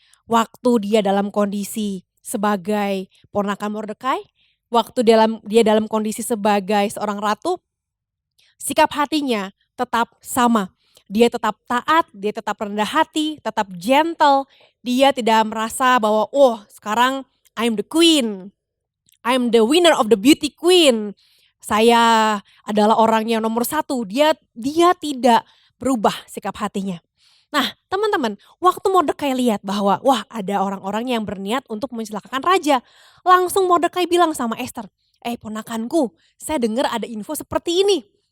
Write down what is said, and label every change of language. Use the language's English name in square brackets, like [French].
[Indonesian] Waktu dia dalam kondisi sebagai ponakan Mordekai, waktu dia dalam kondisi sebagai seorang ratu, sikap hatinya tetap sama. Dia tetap taat, dia tetap rendah hati, tetap gentle. Dia tidak merasa bahwa sekarang [English] I'm the queen. I'm the winner of the beauty queen. [Indonesian] Saya adalah orang yang nomor 1. Dia tidak berubah sikap hatinya. Nah, teman-teman, waktu Mordekai lihat bahwa wah ada orang-orang yang berniat untuk mencelakakan raja, langsung Mordekai bilang sama Esther, ponakanku, saya dengar ada info seperti ini.